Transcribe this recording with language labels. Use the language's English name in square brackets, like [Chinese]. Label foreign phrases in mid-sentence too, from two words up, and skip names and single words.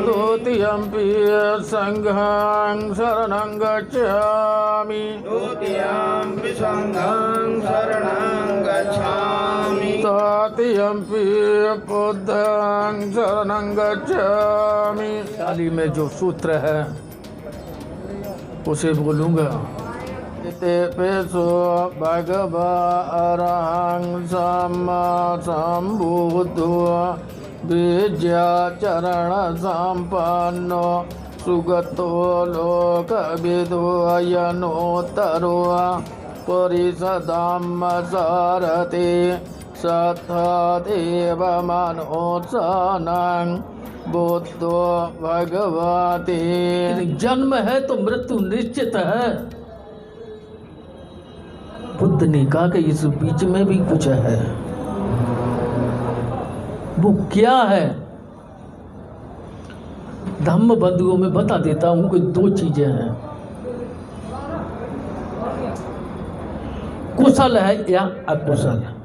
[Pali] द्वितीयम्पि संघं शरणं गच्छामि। द्वितीयम्पि संघं शरणं गच्छामि। तृतीयम्पि बुद्धं शरणं गच्छामि। [Hindi] ताली में जो सूत्र है उसे बोलूँगा। [Pali] तेपेसो भगवा अरहं सम्मा सम्बुद्धो विद्याचरण संपन्नो सुगतो लोकविदो यनोत्तरो परिषदं सारथि सत्तदेव मनोत्सनं बुद्धो भगवते। [Hindi] जन्म है तो मृत्यु निश्चित है। बुद्ध ने कहा कि इस बीच में भी कुछ है। वो क्या है? धम्म बंधुओं में बता देता हूं कि दो चीजें हैं, कुशल है या अकुशल।